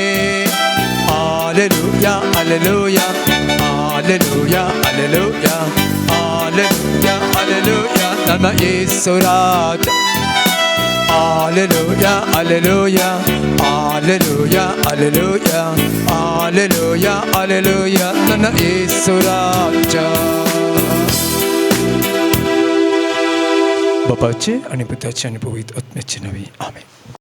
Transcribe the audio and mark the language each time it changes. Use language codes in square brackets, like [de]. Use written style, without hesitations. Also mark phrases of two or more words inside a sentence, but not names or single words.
[kn] Hallelujah, hallelujah, hallelujah, hallelujah, hallelujah, hallelujah, ನನ್ನ ಯೇಸು ರಾಜ. Hallelujah, hallelujah, hallelujah, hallelujah, hallelujah, hallelujah, ನನ್ನ ಯೇಸು ರಾಜ. [mr] बापाचे आणि पित्याचे आणि पवित्र आत्म्याचे नावे आमेन.